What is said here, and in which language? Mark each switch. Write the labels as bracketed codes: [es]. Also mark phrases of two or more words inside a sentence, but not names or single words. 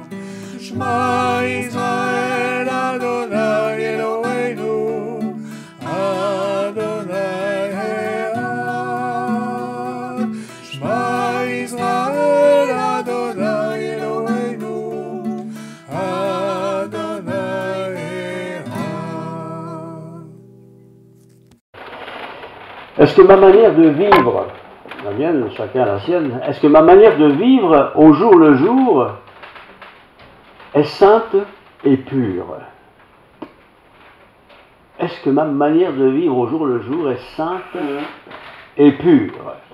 [he] שמע ישראל, ה' אלוהינו, ה' אחד. שמע ישראל, ה' אלוהינו, ה' אחד. [fr] Est-ce que ma manière de vivre, la mienne, chacun la sienne, est-ce que ma manière de vivre au jour le jour est sainte et pure? Est-ce que ma manière de vivre au jour le jour est sainte et pure?